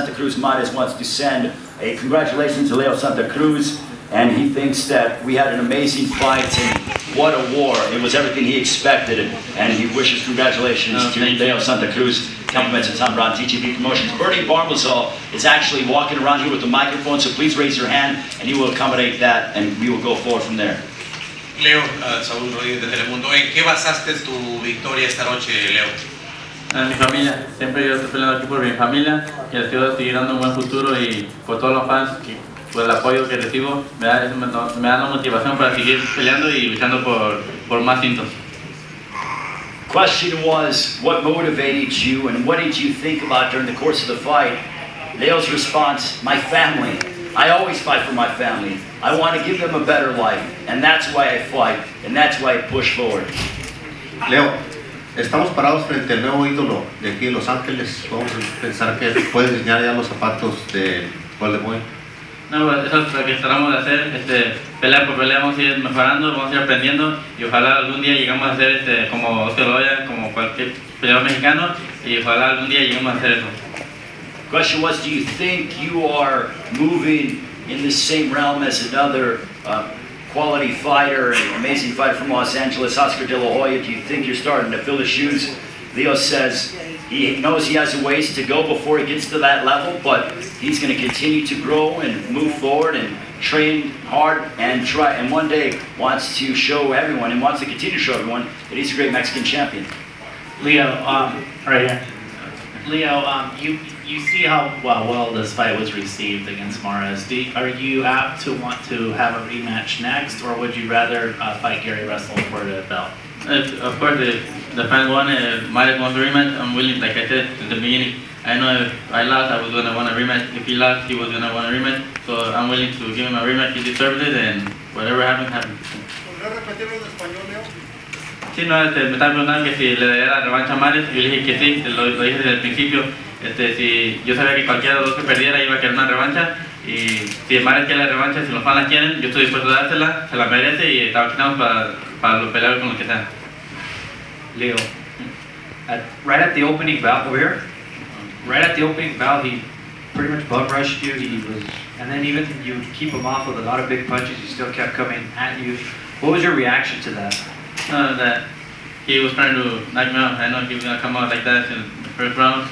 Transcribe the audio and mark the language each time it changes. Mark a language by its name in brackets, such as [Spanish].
[English] Santa Cruz Mares wants to send a congratulations to Leo Santa Cruz, and he thinks that we had an amazing fight, and what a war. It was everything he expected, and he wishes congratulations to Leo Santa Cruz. Compliments of Tom Brown, TGB Promotions. Bernie Barbazal is actually walking around here with the microphone, so please raise your hand and he will accommodate that, and we will go forward from there. [Spanish] Leo, Saúl Rodríguez de Telemundo. ¿En qué basaste tu victoria esta noche, Leo? Mi familia, siempre yo estoy peleando aquí por mi familia, y les quiero seguir dando un buen futuro, y por todos los fans, por el apoyo que recibo, me da la motivación para seguir peleando y luchando por más cintos. [English] Question was, what motivated you and what did you think about during the course of the fight? Leo's response, my family. I always fight for my family. I want to give them a better life, and that's why I fight, and that's why I push forward. [Spanish] Leo, estamos parados frente al nuevo ídolo de aquí en Los Ángeles. Vamos a pensar que puedes diseñar ya los zapatos de Golden Boy. No, pues eso es lo que tratamos de hacer, pelea por pelea vamos a ir mejorando, vamos a ir aprendiendo, y ojalá algún día lleguemos a hacer como Oscar Loya, como cualquier peleador mexicano, y ojalá algún día lleguemos a hacer eso. [English] Question was, do you think you are moving in the same realm as another quality fighter, an amazing fighter from Los Angeles, Oscar De La Hoya? Do you think you're starting to fill the shoes? Leo says he knows he has a ways to go before he gets to that level, but he's going to continue to grow and move forward and train hard and try, and one day wants to show everyone and wants to continue to show everyone that he's a great Mexican champion. Leo, right here. Leo, you see how well this fight was received against Mares. Are you apt to want to have a rematch next, or would you rather fight Gary Russell for the belt? Of course, if the fans want it, Mares wants a rematch, I'm willing, like I said at the beginning. I know if I lost, I was going to want a rematch. If he lost, he was going to want a rematch. So I'm willing to give him a rematch. He deserves it, and whatever happens, happens. [Spanish] ¿Podría repetirlo en español, Leo? Sí, no, me están preguntando que si le daría la revancha a Mares. Yo le dije que sí, lo dije desde el principio. Si yo sabía que cualquiera de los dos que perdiera iba a querer una revancha, y si Mares quiere la revancha, si los fans la quieren, yo estoy dispuesto a dársela, se la merece, y estamos para pelear con lo que sea. [English] Leo, right at the opening bout, over here, right at the opening bout, he pretty much bum rushed you. And then even you keep him off with a lot of big punches. He still kept coming at you. What was your reaction to that? That he was trying to knock me out. I know he was gonna come out like that in the first round.